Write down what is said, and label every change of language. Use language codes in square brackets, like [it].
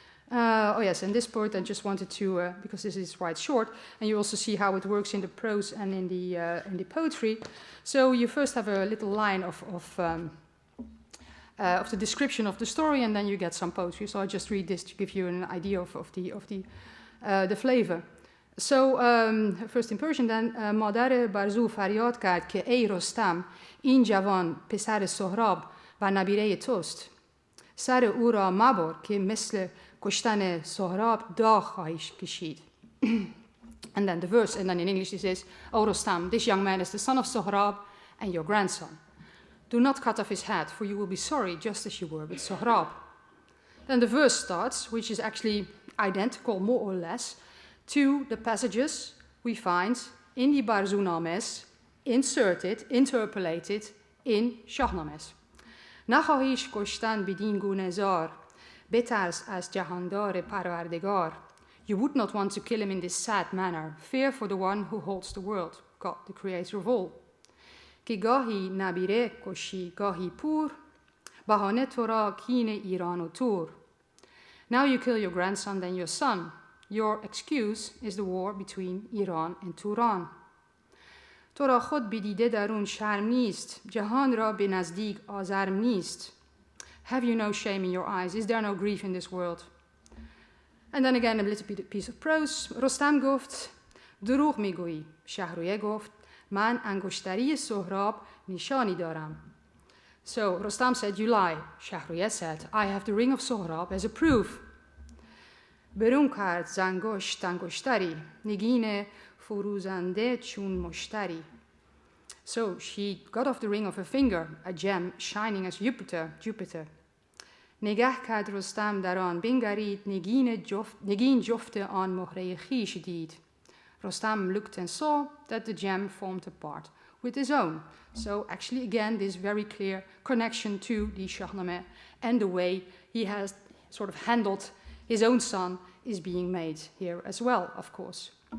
[en] Oh yes, and this part I just wanted to, because this is quite short, and you also see how it works in the prose and in the poetry. So you first have a little line of the description of the story, and then you get some poetry. So I just read this to give you an idea of the flavor. So first in Persian then, [fa] مادر برزو فریاد کرد که ای رستم این جوان پسر سهراب و نبیره توست. سر او را مبر که مثل کشتن سهراب داغ خواهیش کشید. [en] And then the verse, and then in English it says, O Rostam, this young man is the son of Sohrab and your grandson. Do not cut off his head, for you will be sorry, just as you were with Sohrab. Then the verse starts, which is actually identical, more or less, to the passages we find in the Barzunames, inserted, interpolated in Shāhnāmas. [fa] نخواهیش کشتن بدین گونه زار بترس از جهاندار پروردگار. [en] You would not want to kill him in this sad manner. Fear for the one who holds the world, God, the creator of all. [fa] که گاهی نبیره کشی گاهی پور بهانه تو را کین ایران و تور. [en] Now you kill your grandson, then your son. Your excuse is the war between Iran and Turan. [fa] تو را خود بدیده درون شرم نیست جهان را به نزدیک آزرم نیست. [en] Have you no shame in your eyes? Is there no grief in this world? And then again a little piece of prose. [fa] رستم گفت دروغ میگویی. شهریار گفت من انگشتری سهراب نشانی دارم. [en] So Rostam said, you lie. Shahryar said, I have the ring of Sohrab as a proof. [fa] برون کرد زنگشت انگشتری نگین فروزنده چون مشتری. [en] So she got off the ring of her finger, a gem shining as Jupiter. [fa] نگه کرد رستم در آن بنگرید نگین جفت آن مهره خویش دید. [en] Rostam looked and saw that the gem formed a part with his own. So actually again this very clear connection to the Shāhnāma and the way he has sort of handled his own son is being made here as well, of course.